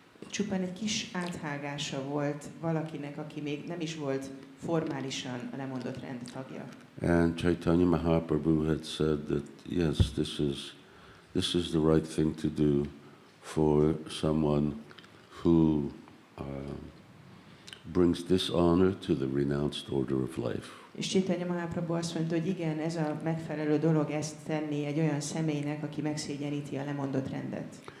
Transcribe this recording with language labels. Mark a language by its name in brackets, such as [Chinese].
[Hungarian] Csupán egy kis áthágása volt valakinek, aki még nem is volt formálisan a lemondott rend tagja. [English] And Chaitanya Mahaprabhu had said that yes, this is the right thing to do for someone who brings dishonor to the renounced order of life. [Hungarian] És Chaitanya Mahaprabhu azt mondta, hogy igen, ez a megfelelő dolog ezt tenni egy olyan személynek, aki megszégyeníti a lemondott rendet.